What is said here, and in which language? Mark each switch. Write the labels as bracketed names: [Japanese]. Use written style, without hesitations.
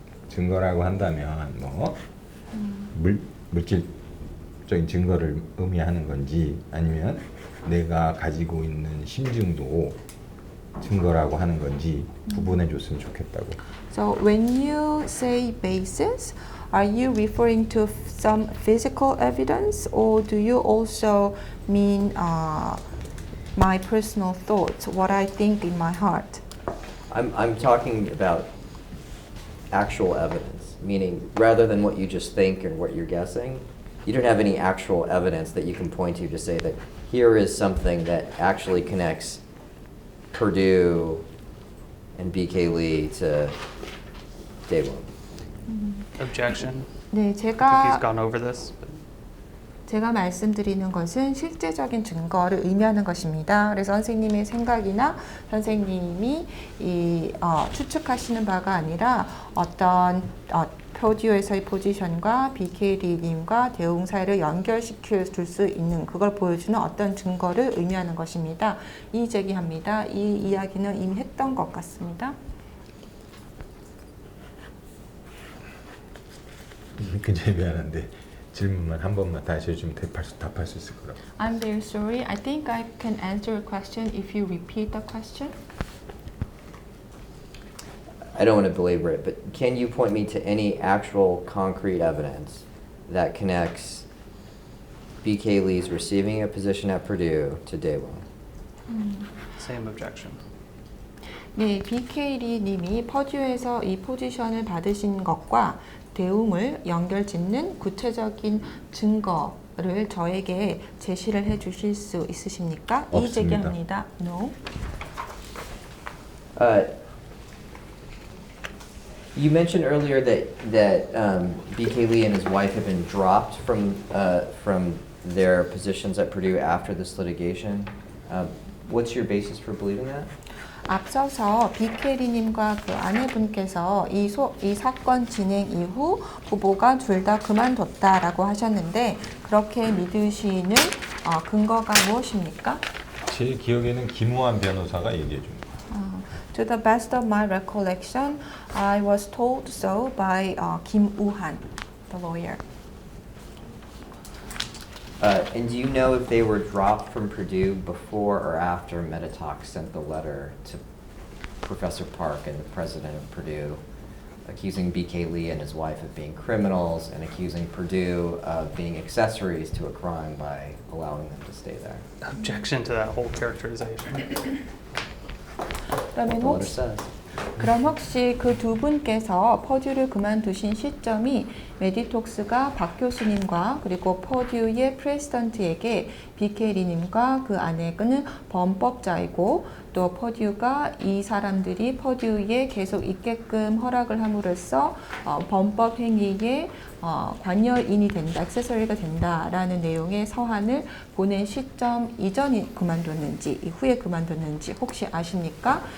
[Korean] 증거라고 한다면 뭐 물질적인 증거를 의미하는 건지 아니면 내가 가지고 있는 심증도 증거라고 하는 건지 구분해 줬으면 좋겠다고. [English] So when you say basis, are you referring to some physical evidence, or do you also mean my personal thoughts, what I think in my heart? I'm talking about actual evidence, meaning rather than what you just think and what you're guessing, you don't have any actual evidence that you can point to say that here is something that actually connects Purdue and BK Lee to Daewoo. Objection. [Korean] 네, [English] I think he's [Korean] 제가 [English] gone over this. [Korean] 말씀드리는 것은 실제적인 증거를 의미하는 것입니다. 그래서 선생님의 생각이나 선생님이 추측하시는 바가 아니라 어떤 퍼듀에서의 포지션과 BK 리님과 대웅 사이를 연결시켜 줄 수 있는 그걸 보여주는 어떤 증거를 의미하는 것입니다. 이의 제기합니다. 이 이야기는 이미 했던 것 같습니다. 굉장히 미안한데 질문만 한 번만 다시 해주면 답할 수 있을 거라고. [English] I'm very sorry. I think I can answer your question if you repeat the question. I don't want to belabor it, but can you point me to any actual concrete evidence that connects BK Lee's receiving a position at Purdue to Daewoo? Same objection. [Korean] 네, BK 리님이 퍼듀에서 이 포지션을 받으신 것과 대웅을 연결짓는 구체적인 증거를 저에게 제시를 해주실 수 있으십니까? 이의 없습니다. 제기합니다. [English] No. You mentioned earlier that BK Lee and his wife have been dropped from their positions at Purdue after this litigation. What's your basis for believing that? [Korean] 앞서서 BK 리님과 그 아내분께서 이 사건 진행 이후 부부가 둘 다 그만뒀다라고 하셨는데 그렇게 믿으시는 근거가 무엇입니까? 제 기억에는 김우한 변호사가 얘기해 준 거예요. [English] To the best of my recollection, I was told so by Kim Woo-han, the lawyer. And do you know if they were dropped from Purdue before or after Meditox sent the letter to Professor Park and the president of Purdue, accusing BK Lee and his wife of being criminals and accusing Purdue of being accessories to a crime by allowing them to stay there? Objection to that whole characterization. What the letter says. [Korean] 그럼 혹시 그 두 분께서 퍼듀를 그만두신 시점이 메디톡스가 박 교수님과 그리고 퍼듀의 프레지던트에게 BK 리님과 그 아내는 범법자이고 또 퍼듀가 이 사람들이 퍼듀에 계속 있게끔 허락을 함으로써 범법 행위에 관여인이 된다, 액세서리가 된다라는 내용의 서한을 보낸 시점 이전에 그만뒀는지 이후에 그만뒀는지 혹시 아십니까?